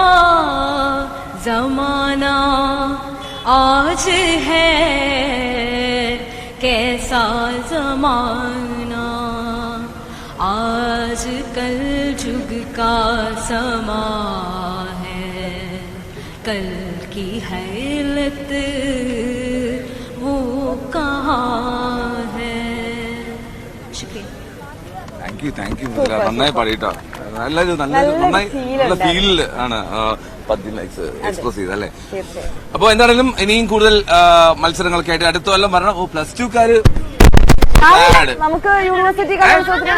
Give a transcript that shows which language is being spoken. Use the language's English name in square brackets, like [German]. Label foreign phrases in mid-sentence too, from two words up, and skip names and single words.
[Hindi] जमाना आज है कैसा जमाना आज कल जुग का समा है कल की हैलत वो कहाँ है. शुक्रिया. [English] thank you [Malayalam] നന്നായി പാടിട്ടോ. എല്ലാവരും നന്നായി നല്ല ഫീലിൽ ആണ് പദ്യം എക്സ്പ്രസ് ചെയ്തത് അല്ലേ. അപ്പൊ എന്താണെങ്കിലും ഇനിയും കൂടുതൽ മത്സരങ്ങളൊക്കെ ആയിട്ട് അടുത്ത കൊല്ലം വരണം. +2-കാര് നമുക്ക് യൂണിവേഴ്സിറ്റി കലോത്സവത്തിന്